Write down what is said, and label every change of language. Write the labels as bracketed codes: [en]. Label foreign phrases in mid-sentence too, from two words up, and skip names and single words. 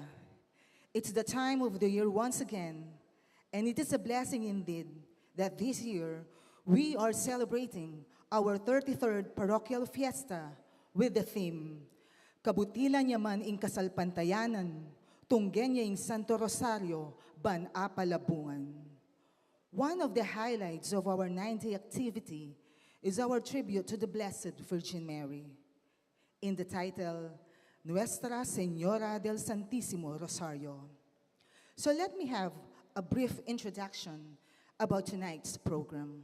[en] It's the time of the year once again, and it is a blessing indeed that this year we are celebrating our 33rd parochial fiesta with the theme, [pam] Kabutilan Yaman ing Kasalpantayanan, Tunggenya ing Santo Rosario, Ban Apalabungan. [en] One of the highlights of our 9-day activity is our tribute to the Blessed Virgin Mary. In the title, Nuestra Señora del Santísimo Rosario. So let me have a brief introduction about tonight's program.